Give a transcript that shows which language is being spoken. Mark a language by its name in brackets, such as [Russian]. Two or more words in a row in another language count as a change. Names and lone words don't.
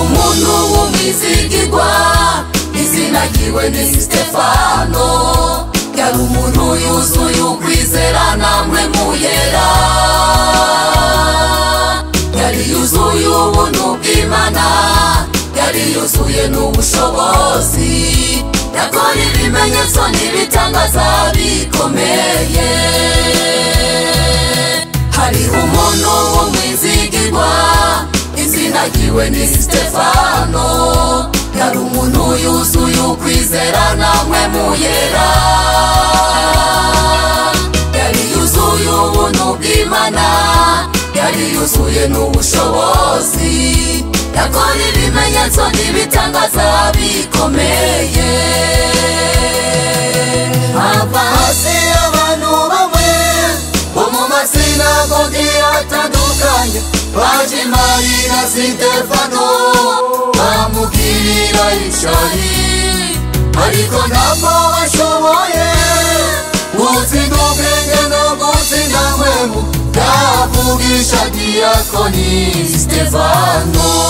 [Rundi] izigirwa izina ryiwe ni Stefano yari umuntu yuzuye ukwizera namwe muyera, yari yuzuye ubuntu bw'Imana, yari yuzuye n'ubushobozi, yakora ibimenyetso n'ibitangaza bikomeye. Hariho umuntu w'umwizigirwa izina ryiwe ni Sitefano, yari umuntu yuzuye ukwizera namwe muyera, yari yuzuye ubuntu bw'Imana, yari yuzuye n'ubushobozi, yakora ibimenyetso n'ibitangaza bikomeye. Hava hasi abantu bamwe bo mu masinagogi atandukanye, baje Marina Sitefano bamugirira ishyari, ariko ntabwo bashoboye gutsinda ubwenge no gutsinda mpwemu bwavugisha diyakoni Sitefano.